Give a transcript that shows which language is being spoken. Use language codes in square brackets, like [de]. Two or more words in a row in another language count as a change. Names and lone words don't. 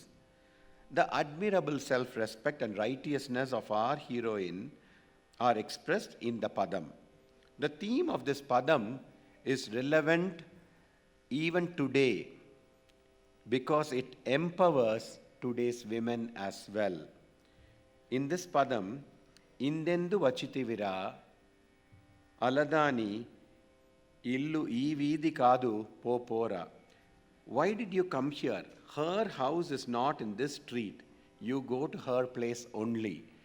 [en] The admirable self-respect and righteousness of our heroine are expressed in the Padam. The theme of this Padam is relevant even today because it empowers today's women as well. In this Padam, [te] ఇందెందు వచ్చితివిరా, అలదాని, ఇల్లు ఈ వీధి కాదు పోపోరా. [en] Why did you come here? Her house is not in this street. You go to her place only.